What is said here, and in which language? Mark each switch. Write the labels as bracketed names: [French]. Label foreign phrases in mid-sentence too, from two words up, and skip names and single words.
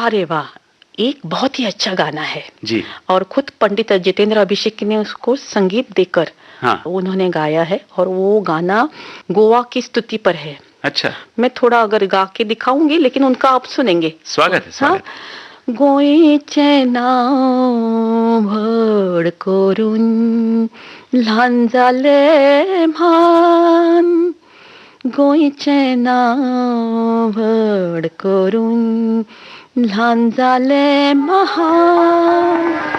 [Hindi] अरे वाह, एक बहुत ही अच्छा गाना है जी, और खुद पंडित जितेंद्र अभिषेकी ने उसको संगीत देकर उन्होंने गाया है और वो गाना गोवा की स्तुति पर है। अच्छा, मैं थोड़ा अगर गा के दिखाऊंगी, लेकिन उनका आप सुनेंगे। स्वागत है, स्वागत। [Konkani] गोयेचे नाव भड करून ल्हान जाले म्हान, गोयेचे नाव भड करून ल्हान जाले महान,